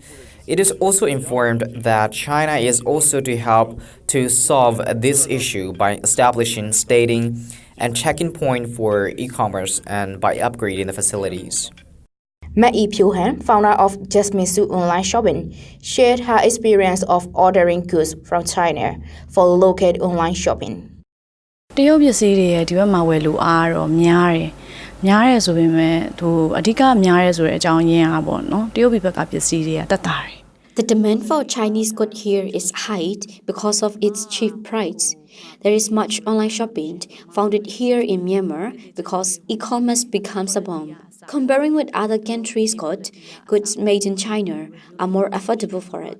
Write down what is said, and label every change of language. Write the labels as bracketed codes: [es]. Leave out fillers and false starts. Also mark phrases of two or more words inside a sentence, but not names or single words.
[en] It is also informed that China is also to help to solve this issue by establishing staging and check-in point for e-commerce and by upgrading the facilities. Mai Pyu-han, founder of Jasmine Su Online Shopping, shared her experience of ordering goods from China for local online shopping. [my] တရုတ်ပစ္စည်းတွေရဲ့ဒီဘက်မှာဝယ်လို့အားတော့များတယ်။များတယ်ဆိုပေမဲ့သူအဓိကများတယ်ဆိုတဲ့အကြောင်းရင်းอ่ะပေါ့နော်။တရုတ်ပြည်ဘက်ကပစ္စည်းတွေကတက်တာတယ် [en] The demand for Chinese goods here is high because of its cheap price. There is much online shopping founded here in Myanmar because e-commerce becomes a bomb. Comparing with other countries' goods made in China are more affordable for us.